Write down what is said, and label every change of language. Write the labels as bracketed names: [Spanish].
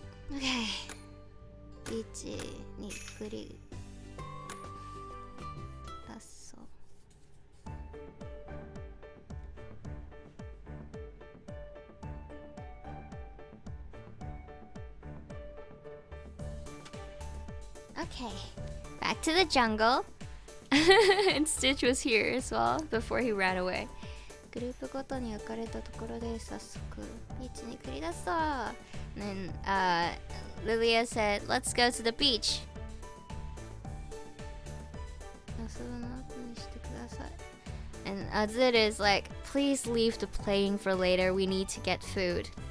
[Japanese] Okay. 1、2くり出そう。 [English] Okay, back to the jungle. And Stitch was here as well before he ran away. [Japanese] グループごとに分かれたところで早速ビーチに繰り出そう。 [English] And then Lilia said, "Let's go to the beach." [Japanese] 遊ぶの後にしてください。 [English] And Azir is like, "Please leave the playing for later. We need to get food."